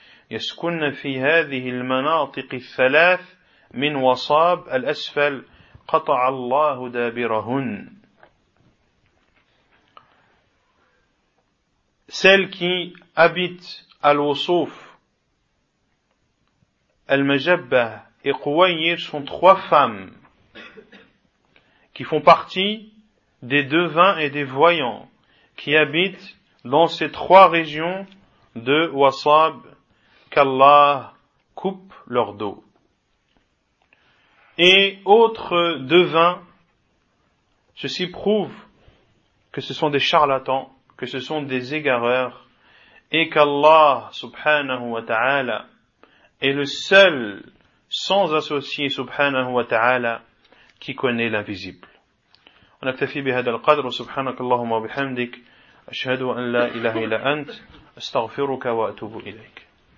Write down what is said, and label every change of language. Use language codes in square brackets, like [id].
[ar] يسكن في هذه المناطق الثلاث من وصاب الأسفل قطع الله دابرهن. [fr] Celles qui habitent Al-Wusuf, Al-Majabba et Quwayir sont trois femmes qui font partie des devins et des voyants qui habitent dans ces trois régions de Wasab, qu'Allah coupe leur dos. Et autres devins, ceci prouve que ce sont des charlatans, que ce sont des égareurs et qu'Allah subhanahu wa ta'ala est le seul sans associé subhanahu wa ta'ala qui connaît l'invisible. [ar] On اكتفي بهذا القدر سبحانك اللهم وبحمدك اشهد ان لا اله الا انت استغفرك واتوب اليك.